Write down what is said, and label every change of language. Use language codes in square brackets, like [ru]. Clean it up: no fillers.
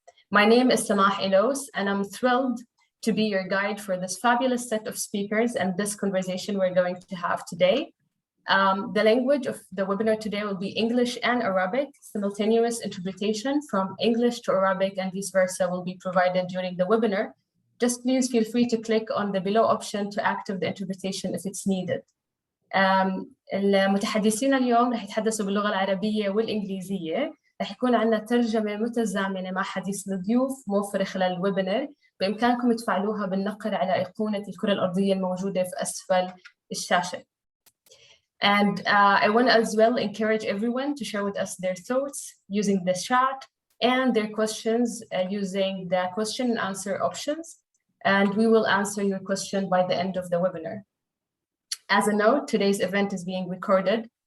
[en] My name is Samah Elos, and I'm thrilled to be your guide for this fabulous set of speakers and this conversation we're going to have today. The language of the webinar today will be English and Arabic. Simultaneous interpretation from English to Arabic and vice versa will be provided during the webinar. Just please feel free to click on the below option to activate the interpretation if it's needed. [ar] المتحدثين اليوم رح يتحدثوا باللغة العربية والإنجليزية. رح يكون عندنا ترجمة متزامنة مع حديث الضيوف موفرة خلال الويبينار. بإمكانكم تفعلوها بالنقر على أيقونة الكرة الأرضية الموجودة في أسفل الشاشة. [en] And I want to as well encourage everyone to share with us their thoughts using the chat and their questions using the question and answer options. And we will answer your question by the end of the webinar. As a note, today's event is being recorded.